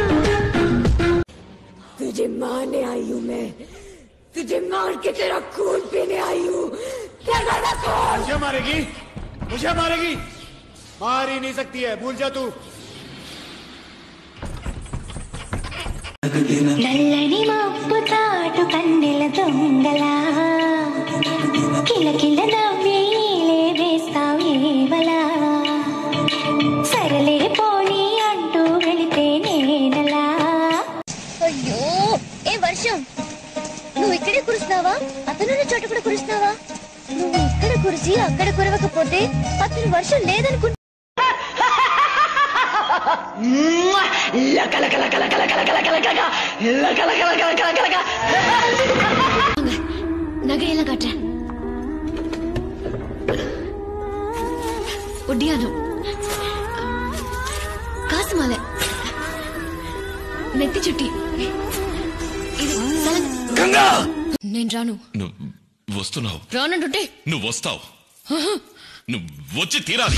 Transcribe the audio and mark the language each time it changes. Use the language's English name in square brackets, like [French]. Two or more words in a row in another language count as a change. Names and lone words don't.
[Hindi] तुझे मारने आई हूँ मैं तुझे मार के तेरा खून पीने आई हूँ मुझे मारेगी मार ही नहीं सकती है भूल जा तू [Telugu] నల్లని మబ్బు తాటు కన్నెల దొంగలా కిలకిల నవ్వేలే వేస్తావేవలా సరలే పోనీ అంటూ వెళితే నేనలా అయ్యో ఏ వర్షం నువ్వు ఇక్కడే కురుస్తావా అతనున్న చోట కూడా కురుస్తావా నువ్వు ఇక్కడ కురిసి అక్కడ కురవకపోతే అతను వర్షం లేదనుకుంటా [Tamil] நகையெல்லாம் காட்டுறேன் ஒட்டியானம் காசு மாலை [Telugu] నెత్తి చుట్టి ఇది గంగా నేను రాను నువ్వు వస్తున్నావు రానంటుంటే నువ్వు వస్తావు నువ్వు వచ్చి తీరాలి